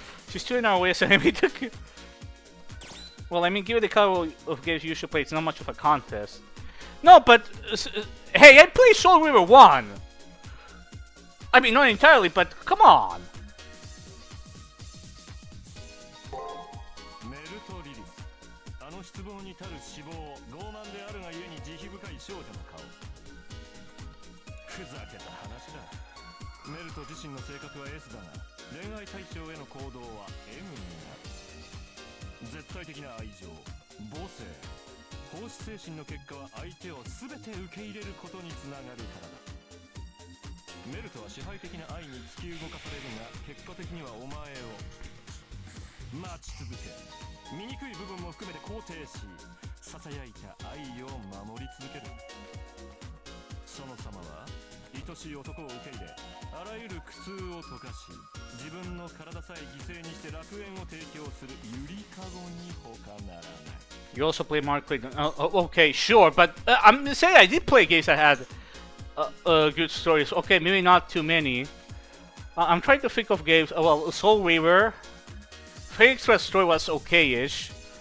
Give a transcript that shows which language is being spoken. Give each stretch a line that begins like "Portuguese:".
English: She's still in our way as an enemy. Well, I mean, given the kind of games you should play, it's not much of a contest. No, but hey, I played Soul River 1. I mean, not entirely, but come on.
Japanese: メルトリリス、あの失望に足る脂肪、傲慢であるがゆえに慈悲深い少女の顔。ふざけた話だ。メルト自身の性格は S だが、恋愛対象への行動は M になる。絶対的な愛情、母性、奉仕精神の結果は相手を全て受け入れることにつながるからだ。メルトは支配的な愛に突き動かされるが、結果的にはお前を待ち続け、醜い部分も含めて肯定し、ささやいた愛を守り続ける。その様は愛しい男を受け入れ、あらゆる苦痛を溶かし、自分の体さえ犠牲にして楽園を提供するゆりかごに他ならない。
English: You also play Mark Clayton. Okay, sure, but I'm saying I did play games that had good stories. Okay, maybe not too many. I'm trying to think of games. Well, Soul Reaver. Fate Express story was okay-ish.